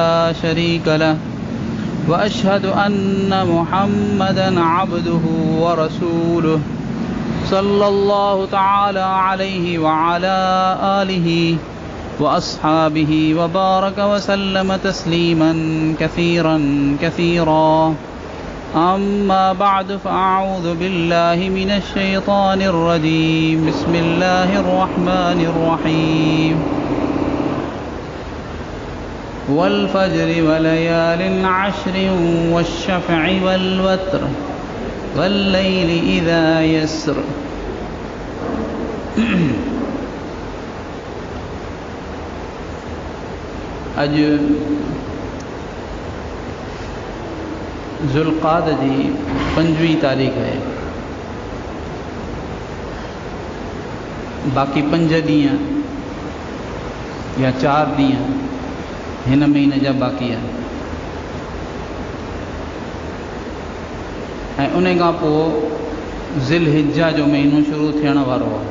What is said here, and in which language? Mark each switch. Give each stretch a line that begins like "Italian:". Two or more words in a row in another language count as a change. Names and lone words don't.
Arabic: شريك له وأشهد أن محمدًا عبده ورسوله صلى الله تعالى عليه وعلى آله وأصحابه وبارك وسلم تسليمًا كثيرًا كثيرًا أما بعد فأعوذ بالله من الشيطان الرجيم بسم الله الرحمن الرحيم والفجر وليال عشر والشفع والوتر والليل إذا يسر
Sindhi: अज ज़ुल्क़ाद जी 5वीं तारीख़ है। बाक़ी 5 ॾींहं या 4 ॾींहं हिन महीने जा बाक़ी आहिनि ऐं उन खां पोइ ज़िलहिज्जा जो महीनो शुरू थियण वारो आहे।